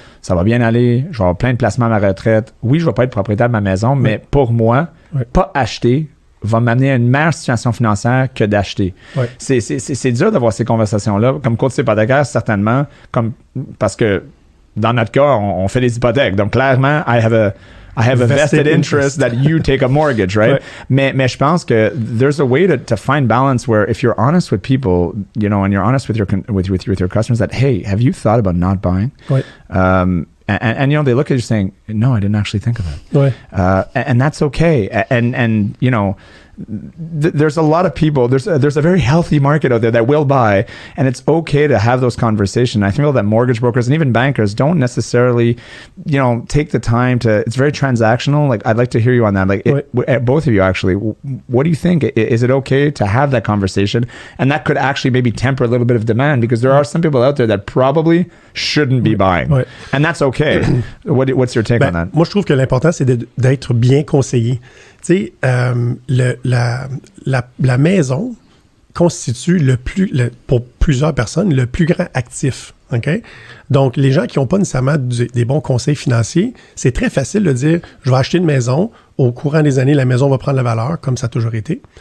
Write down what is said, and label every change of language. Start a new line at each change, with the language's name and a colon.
French: Ça va bien aller. Je vais avoir plein de placements à ma retraite. Oui, je vais pas être propriétaire de ma maison, mais pour moi, pas acheter, va m'amener à une meilleure situation financière que d'acheter. Ouais. C'est dur d'avoir ces conversations-là. Comme courtier hypothécaire, certainement, parce que dans notre cas, on fait des hypothèques. Donc, clairement,
English: I have a vested interest that you take a mortgage, right?
French: Mais je pense que
English: there's a way to find balance where if you're honest with people, you know, and you're honest with your customers that, hey, have you thought about not buying? And you know, they look at you saying, no, I didn't actually think of it. And that's okay. And you know, there's a lot of people, there's a very healthy market out there that will buy, and it's okay to have those conversations. I feel that mortgage brokers and even bankers don't necessarily, you know, take the time to, it's very transactional. Like, I'd like to hear you on that. Like, both of you actually, what do you think? Is it okay to have that conversation? And that could actually maybe temper a little bit of demand, because there are some people out there that probably shouldn't be buying. And that's okay. What's your take on that?
French: Moi, je trouve que l'important, c'est d'être bien conseillé. Tu sais, la maison constitue pour plusieurs personnes le plus grand actif. Okay? Donc, les gens qui n'ont pas nécessairement des bons conseils financiers, c'est très facile de dire, je vais acheter une maison, au courant des années, la maison va prendre la valeur, comme ça a toujours été.